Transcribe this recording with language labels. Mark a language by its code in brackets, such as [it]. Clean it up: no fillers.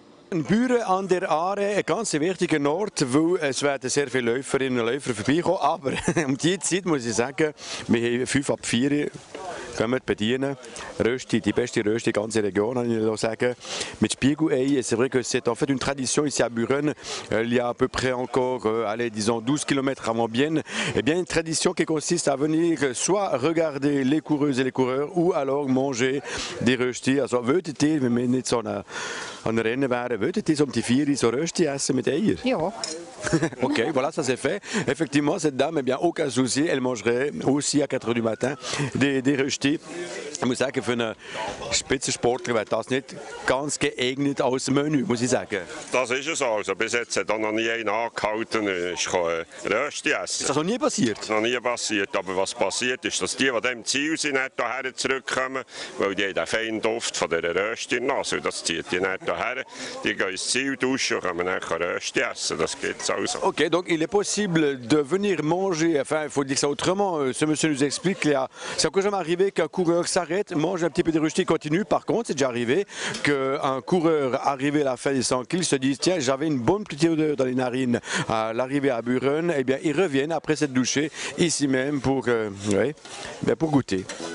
[de] Büren an der Aare, ein ganz wichtiger Ort, weil es werden sehr viele Läuferinnen und Läufer vorbeikommen. Aber um diese Zeit muss ich sagen, wir haben 5 ab 4 können wir bedienen. Rösti, die beste Rösti in der ganzen Region, kann ich sagen. Mit Spiegelei, [fr] c'est vrai que c'est en fait une tradition ici à Büren. Il y a à peu près encore, allez, disons 12 km à Montbienne. Eh bien, une tradition qui consiste à venir soit regarder les coureuses et les coureurs ou alors manger des Rösti. [de] Also, würdet ihr, wenn wir nicht so an Rennen wären, würdet ihr so die 4 so Rösti essen mit Eier? Ja. [fr] Ok, voilà, ça c'est fait. Effectivement, cette dame, eh bien, aucun souci, elle mangerait aussi à 4 h du matin des Rösti. [de] Ich muss sagen, für einen Spitzensportler wäre das nicht ganz geeignet als Menü, muss ich sagen. Das ist es also. Bis jetzt hat noch nie einer angehalten, ich kann Rösti essen. Ist das noch nie passiert? Das ist noch nie passiert. Aber was passiert ist, dass die dem Ziel sind, nicht hierher zurückkommen, weil die haben den feinen Duft von dieser Rösti in der Nase. Das zieht die nicht hierher. Die gehen ins Ziel duschen und können dann Rösti essen. Das gibt es also. [fr] Ok, donc il est possible de venir manger, enfin il faut dire ça autrement, ce monsieur nous explique qu'il y a, c'est encore jamais arrivé qu'un coureur s'arrête, mange un petit peu de Rösti et continue. Par contre, c'est déjà arrivé qu'un coureur arrivé à la fin des 100 kg se dise tiens, j'avais une bonne petite odeur dans les narines à l'arrivée à Büren, et bien ils reviennent après s'être douché ici même pour goûter.